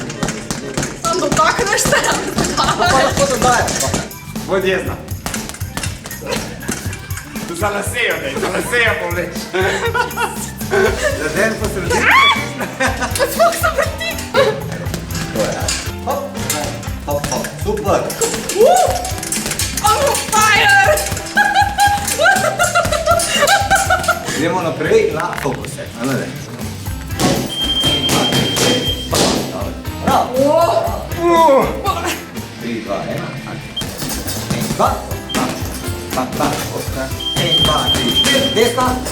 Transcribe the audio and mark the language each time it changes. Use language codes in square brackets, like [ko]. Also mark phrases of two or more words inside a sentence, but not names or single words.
[sl] Sam dotakneš se. Pa lahko dodajaš. Bodi jezna. Tu za lasejo, dej, za lasejo povleč. Zaden po sredini. Spok se vrti. To je. Hop, hop, hop, super. [en] I'm on fire. [sl] Gremo naprej, na fokuse. Ano ne. Bravo. 3, 2, 1. 1, 2, 1, 2, 3, 4, desna.